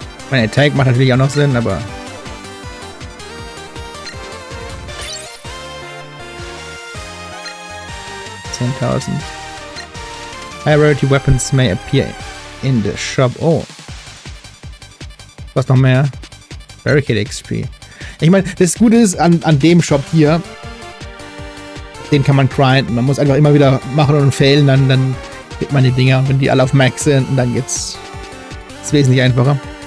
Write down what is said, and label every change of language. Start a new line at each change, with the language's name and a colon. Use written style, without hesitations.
German: Mein Attack macht natürlich auch noch Sinn, aber $10,000.
English: High Rarity Weapons may appear in the shop.
German: Oh. Was noch mehr? Barricade XP. Ich meine, das Gute ist an dem Shop hier, den kann man grinden. Man muss einfach immer wieder machen und failen, dann kriegt man die Dinger. Und wenn die alle auf Max sind, dann geht's wesentlich einfacher.